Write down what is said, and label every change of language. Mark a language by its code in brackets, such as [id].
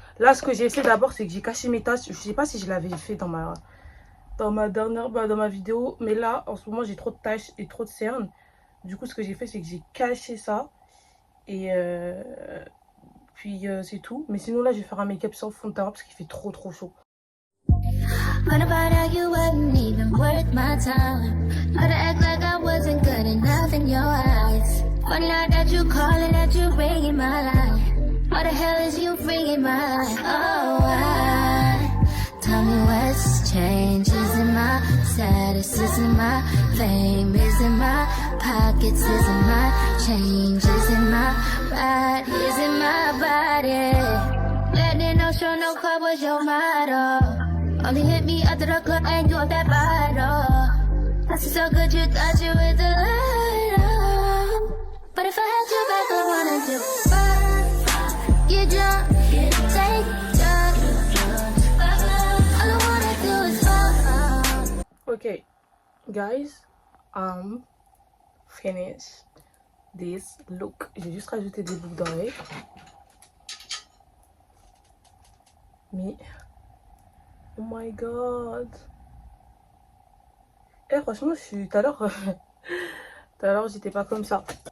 [fr] Là, ce que j'ai fait d'abord, c'est que j'ai caché mes taches. Je sais pas si je l'avais fait dans ma vidéo. Mais là, en ce moment, j'ai trop de taches et trop de cernes. Du coup, ce que j'ai fait, c'est que j'ai caché ça. Et puis c'est tout. Mais sinon, là, je vais faire un make-up sans fond de teint parce qu'il fait trop chaud. [en] What about how you wasn't even worth my time? How to act like I wasn't good enough in your eyes. Funny now that you calling, that you ringing my line. What the hell is you ringing my line? Oh, why? Tell me what's changed. Isn't my status, isn't my fame, isn't my pockets, isn't my change, isn't my ride, isn't my body. Letting no show, no club was your motto. Only hit me after the club and you off that bottle. That's so good you thought you were the light. But if I had you back, I wanna do fuck, get drunk, take drugs. All I wanna do is fuck. Okay, guys, finished this look. [fr] J'ai juste rajouté des boucles d'oreilles. [en] Mais oh my god. [fr] Eh franchement, je suis tout à l'heure j'étais pas comme ça.